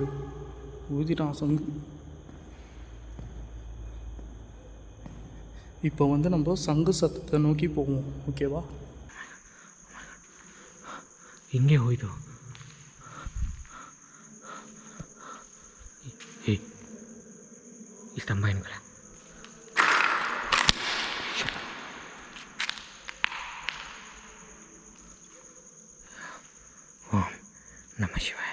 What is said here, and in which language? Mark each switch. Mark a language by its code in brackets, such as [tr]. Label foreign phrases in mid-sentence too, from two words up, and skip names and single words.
[ta] ஊதிட்டான் சங்கு. இப்போ வந்து நம்ம சங்கு சத்தத்தை நோக்கி போவோம், ஓகேவா? [kn] ಹಿಂಗೆ ಹೋಯ್ತು. ಈ ಸ್ತಂಭ ಏನು ಕಡೆ? [sa] ಓಂ ನಮಃ ಶಿವಾಯ.